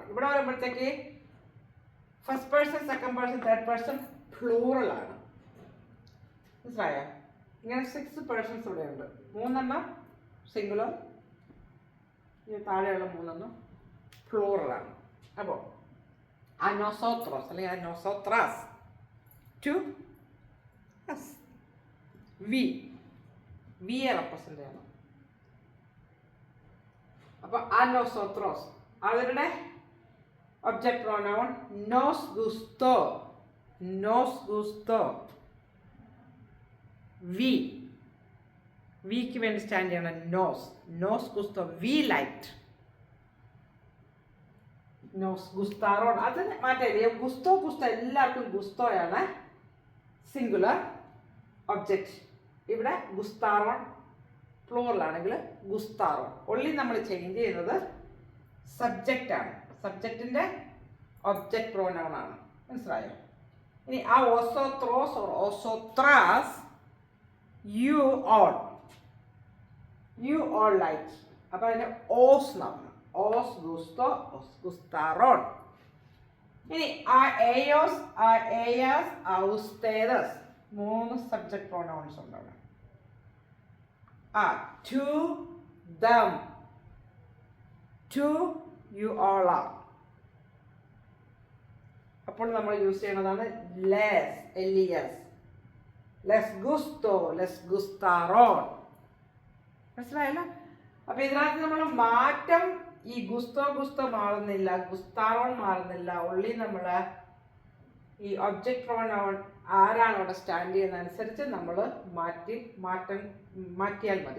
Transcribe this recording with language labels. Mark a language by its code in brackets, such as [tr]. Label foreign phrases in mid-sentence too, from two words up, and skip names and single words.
[ml] ഇവിടെ വരുമ്പോഴത്തേക്ക് [en] first person, second person, third person plural ആണ്. [ml] മനസ്സിലായോ? ഇങ്ങനെ 6 പേഴ്സൺസ് ഇവിടെ ഉണ്ട്. 3 സിംഗുലർ, താഴെയുള്ള 3 പ്ലൂറലാണ്. [es] അപ്പോൾ a nosotros അല്ലെങ്കിൽ a nosotras, [en] to us, we റെപ്രസെൻ്റ് ചെയ്യണം. [es] അപ്പോൾ a nosotros അവരുടെ [en] object pronoun [es] nos gustó. [ml] വിക്ക് വേണ്ടി സ്റ്റാൻഡ് ചെയ്യണം [es] nos gustó, [en] we liked. [ml] ഗുസ്താറോൺ അത് മാറ്റില്ല. ഗുസ്തോ എല്ലാവർക്കും ഗുസ്തോയാണ് [en] singular object. [ml] ഇവിടെ ഗുസ്താറോൺ പ്ലൂറലാണെങ്കിൽ ഗുസ്താറോൺ. ഒള്ളി നമ്മൾ ചേഞ്ച് ചെയ്യുന്നത് സബ്ജക്റ്റ് ആണ്, സബ്ജക്റ്റിൻ്റെ [en] object pronoun [ml] ആണ്. മനസ്സിലായോ? ഇനി ആ [en] ഒസോത്രോസ് ഓർ ഒസോത്രാസ്, you all like. [ml] അപ്പോൾ അതിൻ്റെ ഓസ് നമ്മൾ [es] os gusto, os gustaron. ഇനി a ellos, a ellas, a ustedes 3 [en] subject pronouns [ml] ഉണ്ട് അവിടെ. [en] to them, to you all are. [ml] അപ്പോൾ നമ്മൾ യൂസ് ചെയ്യുന്നതാണ് [es] les gusto, les gustaron. [ml] മനസ്സിലായല്ലോ? അപ്പോൾ ഇതിനകത്ത് നമ്മൾ മാറ്റം ഈ ഗുസ്തോ മാറുന്നില്ല, ഗുസ്താറോൺ മാറുന്നില്ല. ഉള്ളി നമ്മൾ ഈ [en] object pronoun [ml] ആരാണ് അവിടെ സ്റ്റാൻഡ് ചെയ്യുന്നതനുസരിച്ച് നമ്മൾ മാറ്റിയാൽ മതി.